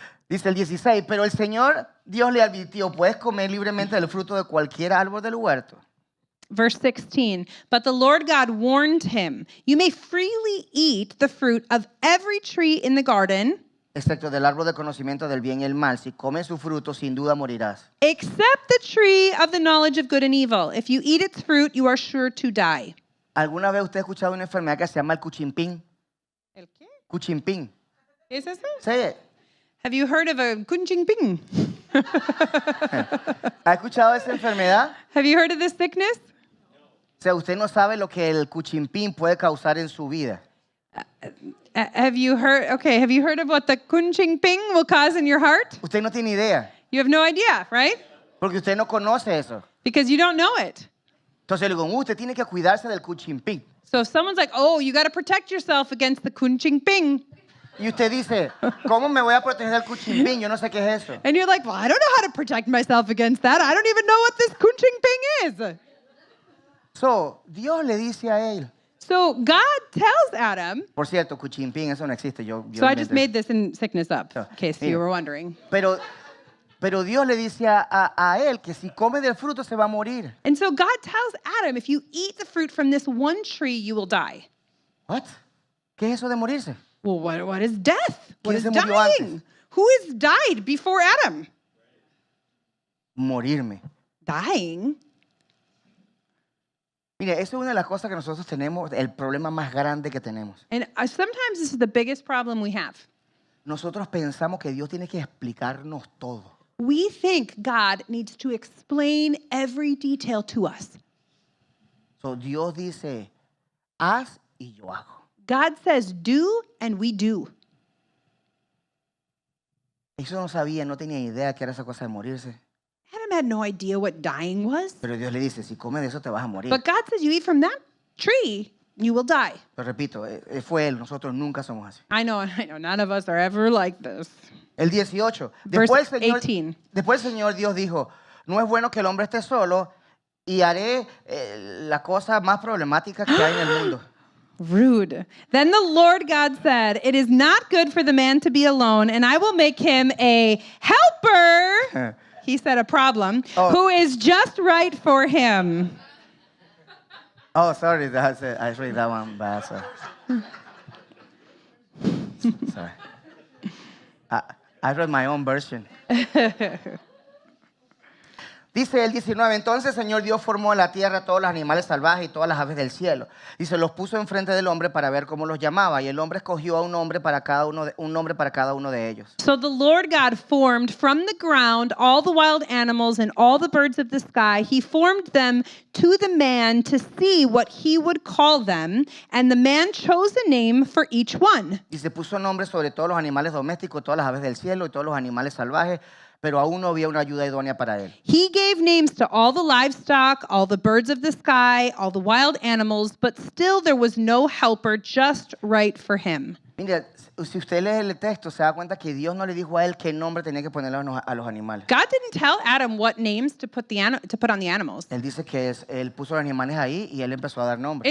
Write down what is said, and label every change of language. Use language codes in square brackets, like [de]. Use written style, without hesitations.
[es] Dice el 16, pero el Señor Dios le advirtió, puedes comer libremente del fruto de cualquier árbol del huerto. [en] Verse 16, but the Lord God warned him, you may freely eat the fruit of every tree in the garden, [es] Excepto del árbol de conocimiento del bien y el mal. Si comes su fruto, sin duda morirás. [en] except the tree of the knowledge of good and evil. If you eat its fruit, you are sure to die. [es] ¿Alguna vez usted ha escuchado una enfermedad que se llama el cuchimpín? ¿El qué? Cuchimpín. ¿Es eso? ¿Sí? [en] Have you heard of a kunjingping? [es] ¿Ha escuchado esa enfermedad? [en] Have you heard of this sickness? [es] O sea, usted no sabe lo que el cuchimpín puede causar en su vida. [en] Have you heard of what the kunjingping will cause in your heart? [es] Usted no tiene idea, [en] You have no idea, right? [es] porque usted no conoce eso. [en] Because you don't know it. [es] Entonces le digo, usted tiene que cuidarse del cuchimpín. [en] So if someone's like, oh, you got to protect yourself against the kunjingping. [es] Y usted dice, ¿cómo me voy a proteger del cuchimpín? Yo no sé qué es eso. [en] And you're like, well, I don't know how to protect myself against that. I don't even know what this kunjingping is. [es] So, Dios le dice a él. [en] So God tells Adam, [es] Por cierto, cuchimpín, eso no existe. Yo [en] so I just [es] inventé. [en] made this in sickness up, So, in case [es] mira. [en] you were wondering. [es] Pero Dios le dice a él que si come del fruto se va a morir. [en] And so God tells Adam, if you eat the fruit from this one tree, you will die. What? [es] ¿Qué es eso de morirse? [en] Well, what is death? What [es] ¿Quién [en] is [es] se murió [en] dying? [es] antes? [en] Who has died before Adam? [es] Morirme. [en] Dying? [es] Mire, eso es una de las cosas que nosotros tenemos, el problema más grande que tenemos. [en] And sometimes this is the biggest problem we have. [es] Nosotros pensamos que Dios tiene que explicarnos todo. [en] We think God needs to explain every detail to us. [es] So, Dios dice, haz y yo hago. [en] God says do, and we do. [es] Eso no sabía, no tenía idea que era esa cosa de morirse. [en] Adam had no idea what dying was. [es] Pero Dios le dice, si comes de eso te vas a morir. [en] But God says you eat from that tree, you will die. [es] Pero repito, fue Él, nosotros nunca somos así. [en] I know, none of us are ever like this. [es] El 18. [en] Verse 18. [es] Después el Señor Dios dijo, no es bueno que el hombre esté solo y haré la cosa más problemática que hay en el mundo. [en] Rude. Then the Lord God said, it is not good for the man to be alone, and I will make him a helper. He said a problem, Oh. who is just right for him. Oh, sorry, that's it. I read that one bad. Sorry. I read my own version. [es] Dice el 19, entonces el Señor Dios formó en la tierra todos los animales salvajes y todas las aves del cielo. Y se los puso enfrente del hombre para ver cómo los llamaba. Y el hombre escogió a un nombre para cada uno de ellos. [en] So the Lord God formed from the ground all the wild animals and all the birds of the sky. He formed them to the man to see what he would call them. And the man chose a name for each one. [es] Y se puso nombre sobre todos los animales domésticos, todas las aves del cielo y todos los animales salvajes, pero aún no había una ayuda idónea para él. [en] He gave names to all the livestock, all the birds of the sky, all the wild animals, but still there was no helper just right for him. [es] Mira, si usted lee el texto, se da cuenta que Dios no le dijo a él qué nombre tenía que ponerle a los animales. [en] God didn't tell Adam what names to put on the animals. [es] Él dice que él puso los animales ahí y él empezó a dar nombres.